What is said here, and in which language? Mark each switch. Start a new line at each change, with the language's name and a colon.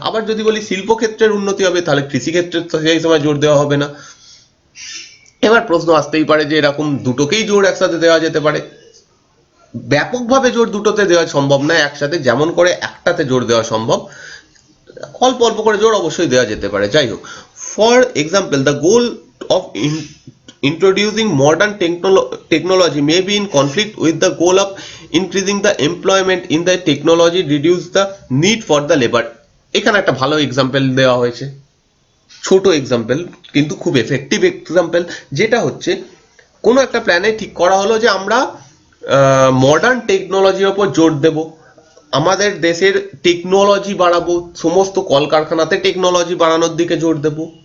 Bangla: আবার যদি বলি শিল্পক্ষেত্রের উন্নতি হবে, তাহলে কৃষিক্ষেত্রের সেই সময় জোর দেওয়া হবে না। এবার প্রশ্ন আসতেই পারে যে এরকম দুটোকেই জোর একসাথে দেওয়া যেতে পারে। ব্যাপকভাবে জোর দুটোতে দেওয়া সম্ভব নয় একসাথে, যেমন করে একটাতে জোর দেওয়া সম্ভব, অল্প অল্প করে জোর অবশ্যই দেওয়া যেতে পারে। যাই হোক,
English: For example the goal of introducing modern technology may be in conflict with the goal of increasing the employment in the technology, reduce the need for the labor।
Bangla: এখানে একটা ভালো এক্সাম্পল দেওয়া হয়েছে, ছোট এক্সাম্পল কিন্তু খুব এফেক্টিভ এক্সাম্পল, যেটা হচ্ছে কোনো একটা প্ল্যানে ঠিক করা হলো যে আমরা মডার্ন টেকনোলজির ওপর জোর দেব, আমাদের দেশের টেকনোলজি বাড়াবো, সমস্ত কলকারখানাতে টেকনোলজি বাড়ানোর দিকে জোর দেব।